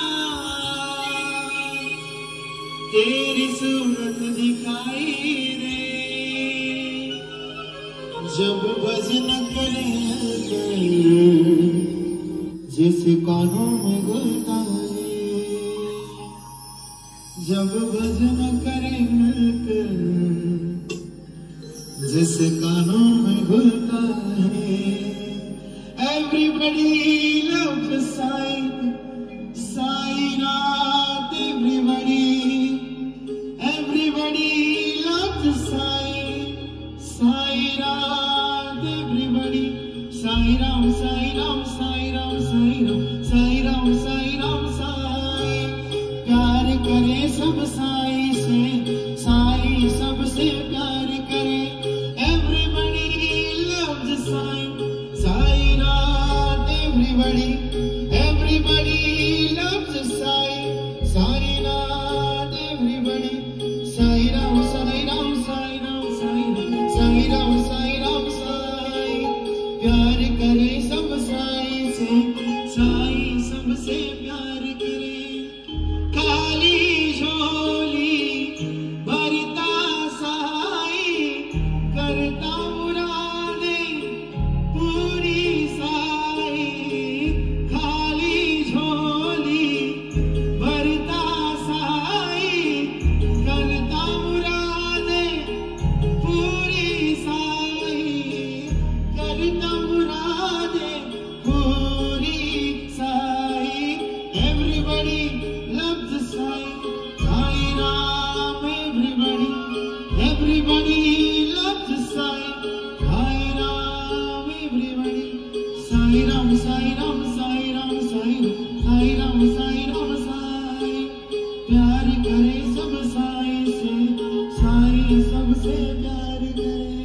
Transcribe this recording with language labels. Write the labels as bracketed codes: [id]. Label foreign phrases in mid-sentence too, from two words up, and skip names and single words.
[hi] तेरी सूरत दिखाई दे, जब भजन करें जैसे कानों में गुलदारे, जब भजन करें मिलकर जैसे कानों में गुलदारे। [en] Everybody loves Sai, Sai Nath, everybody loves Sai, Sai Nath, everybody, Sai Ram, Sai Ram, Sai Ram, Sai Ram, Sai Ram, Sai Ram, Sai। [hi] प्यार करे सब साई से, साई सबसे प्यार करे। [en] Everybody loves Sai, Sai Nath, everybody, everybody loves Sai, Sai Nath, everybody, Sai Ram, Sai Ram, Sai Ram, Sai Ram, Sai Ram, Sai Ram, Sai। [hi] प्यार करे सब साई से, साई सबसे प्यार करे। खाली झोली भरता साई, करता मुरादे पूरी साई। खाली झोली भरता साई, करता मुरादे पूरी साई, करता मुरादे पूरी साई। [en] Everybody loves Sai, Sai Ram, everybody, everybody loves Sai, Sai Ram, everybody, Sai Ram, Sai Ram, Sai Ram, Sai Ram, Sai Ram, Sai Ram, Sai। [hi] प्यार करे सब साई से, साई सबसे प्यार करे।